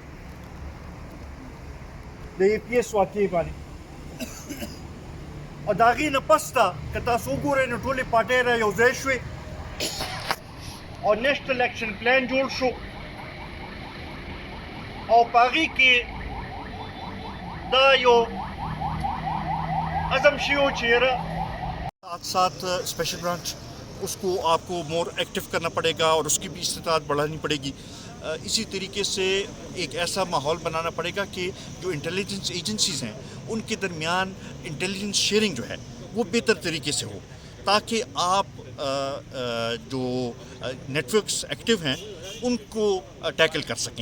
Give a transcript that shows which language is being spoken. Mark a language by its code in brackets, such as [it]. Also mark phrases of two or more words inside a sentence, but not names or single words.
[ps] د ای پي ایس واقعې باندې او د هغې نه پس ته که تاسو وګورئ نو ټولې پارټۍ را یو ځای شوې او نیشنل اکشن پلان جوړ شو او په هغې کې دا یو عزم شوی چې یاره ساتھ [en] special branch [ur] اس کو آپ کو [en] more active [ur] کرنا پڑے گا اور اس کی بھی استطاعت بڑھانی پڑے گی. اسی طریقے سے ایک ایسا ماحول بنانا پڑے گا کہ جو [en] intelligence agencies [ur] ہیں ان کے درمیان [en] intelligence sharing [ur] جو ہے وہ بہتر طریقے سے ہو تاکہ آپ جو [en] networks active [ur] ہیں ان کو ٹیکل کر سکیں.